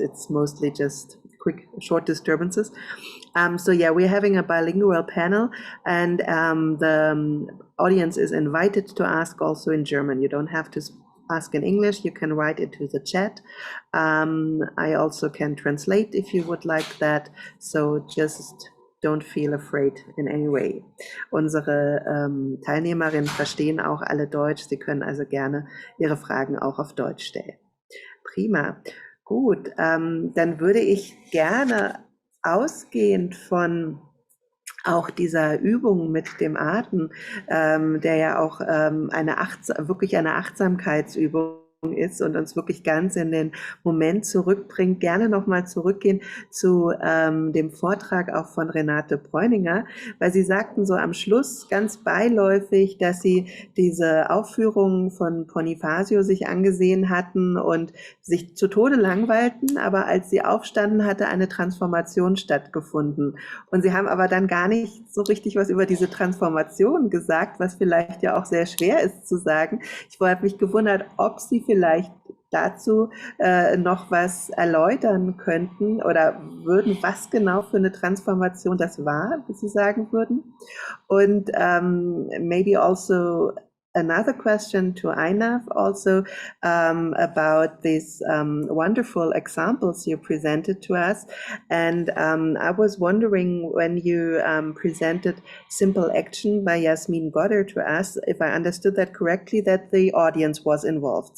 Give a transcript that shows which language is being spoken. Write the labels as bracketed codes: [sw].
[en] It's mostly just quick, short disturbances. So yeah, we're having a bilingual panel, and the audience is invited to ask also in German. You don't have to ask in English, you can write it to the chat. I also can translate if you would like that, so just don't feel afraid in any way. [de] Unsere Teilnehmerinnen verstehen auch alle Deutsch, sie können also gerne ihre Fragen auch auf Deutsch stellen. Prima. Gut, dann würde ich gerne ausgehend von auch dieser Übung mit dem Atem, der ja auch wirklich eine Achtsamkeitsübung ist und uns wirklich ganz in den Moment zurückbringt, gerne nochmal zurückgehen zu dem Vortrag auch von Renate Bräuninger, weil Sie sagten so am Schluss ganz beiläufig, dass Sie diese Aufführungen von Bonifacio sich angesehen hatten und sich zu Tode langweilten, aber als Sie aufstanden, hatte eine Transformation stattgefunden. Und Sie haben aber dann gar nicht so richtig was über diese Transformation gesagt, was vielleicht ja auch sehr schwer ist zu sagen. Ich habe mich gewundert, ob Sie vielleicht dazu noch was erläutern könnten oder würden, was genau für eine Transformation das war, wie Sie sagen würden. Und [en] maybe also another question to Einav also about these wonderful examples you presented to us. And I was wondering when you presented Simple Action by Yasmin Goddard to us, if I understood that correctly, that the audience was involved.